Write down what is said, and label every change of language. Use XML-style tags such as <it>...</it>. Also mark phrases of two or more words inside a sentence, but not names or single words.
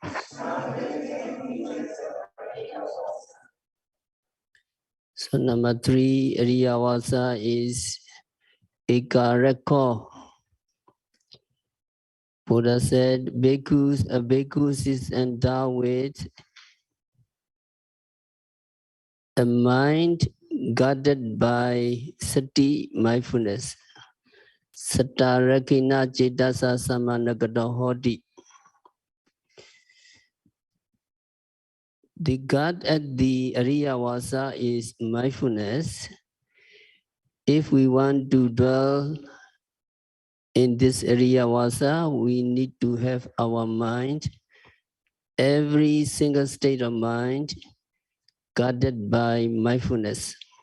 <en>So number 3, Ariyavasa is Ekareko. Buddha said, a bhikkhus is endowed with a mind guarded by sati, mindfulness.</en> <pi>Satarakina cetasa samanagata hodi.</pi> <en>The guard at the Ariyavasa is mindfulness. If we want to dwell in this Ariyavasa, we need to have our mind, every single state of mind, guarded by mindfulness.</en>